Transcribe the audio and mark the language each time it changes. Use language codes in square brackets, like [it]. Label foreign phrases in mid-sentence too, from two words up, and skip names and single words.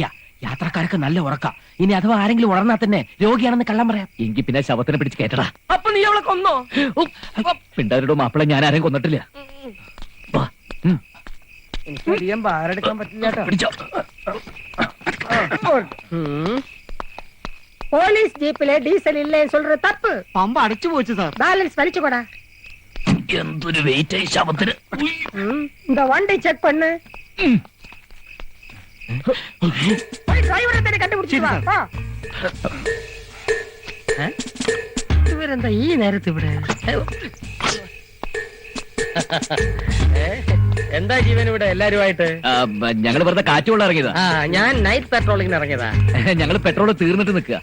[ml] യാത്രക്കാർക്ക് നല്ല ഉറക്കം. ഇനി അഥവാ ആരെങ്കിലും ഉണർന്നാ തന്നെ രോഗിയാണെന്ന് കള്ളം പറയാം. എങ്കിൽ പിന്നെ ശവത്തിനെ പിടിച്ച് കേട്ടടാ. അപ്പൊ നീ അവളെ കൊന്നോ? പിണ്ടാരുടെ മാപ്പിളെ ഞാൻ ആരെയും കൊന്നിട്ടില്ല. എനിക്ക് അധികം ഭാരെടുക്കാൻ പറ്റില്ല. പിടിച്ചോ. [ta] போலீஸ் ஜீப்ல டீசல் இல்லன்னு சொல்ற தப்பு. [ml] പമ്പ അടച്ചു പോച്ചു സാർ. ബാലൻസ് വലിച്ചുകൊടാ. എന്തൊരു വെയിറ്റ് ശവത്തിന്. [ta] இந்த வண்டி செக் பண்ணு. போய் டிரைவரை தேடி கண்டுபிடிச்சு வா. வா. [ml] ഇവരെന്താ ഈ നേരത്ത് ഇവിടെ? എന്താ ജീവൻ ഇവിടെ എല്ലാരുമായിട്ട്? ഞങ്ങൾ വെറുതെ കാറ്റുകൊള്ള ഇറങ്ങിയതാ. ആ ഞാൻ നൈറ്റ് പെട്രോളിങ്ങിന് ഇറങ്ങിയതാ. ഞങ്ങൾ പെട്രോൾ തീർന്നിട്ട് നിൽക്കുക.